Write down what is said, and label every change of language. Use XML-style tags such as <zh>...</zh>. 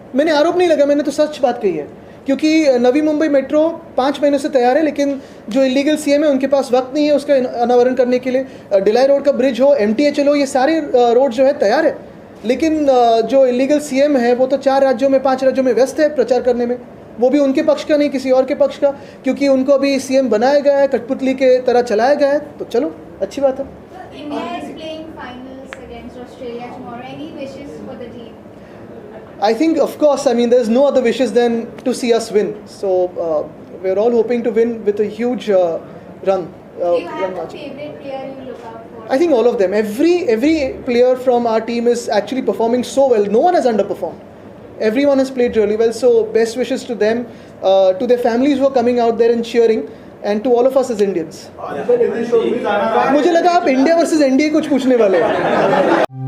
<hi>मैंने आरोप नहीं लगा, मैंने तो सच बात कही है, क्योंकि नवी मुंबई मेट्रो 5 महीनों से तैयार है, लेकिन जो इलीगल सीएम है उनके पास वक्त नहीं है उसका अनावरण करने के लिए. डिलाई रोड का ब्रिज हो, MTHL हो, ये सारे रोड जो है तैयार है, लेकिन जो इलीगल सीएम है वो तो 4 राज्यों में 5 राज्यों में व्यस्त है प्रचार करने में. वो भी उनके पक्ष का नहीं, किसी और के पक्ष का, क्योंकि उनको अभी सीएम बनाया गया है, कठपुतली के तरह चलाया गया है. तो चलो, अच्छी बात है.</hi> <en>India is playing finals against Australia tomorrow. Any wishes for the team? I think, of course, I mean, there's no other wishes than to see us win. So we're all hoping to win with a huge run. Do you have run a margin. favorite player you look out for I think all of them. Every player from our team is actually performing so well. No one has underperformed. Everyone has played really well. So best wishes to them, to their families who are coming out there and cheering, and to all of us as Indians. Then it is showing-</en> <hi>मुझे लगा आप India versus NDA कुछ पूछने वाले हैं.</hi>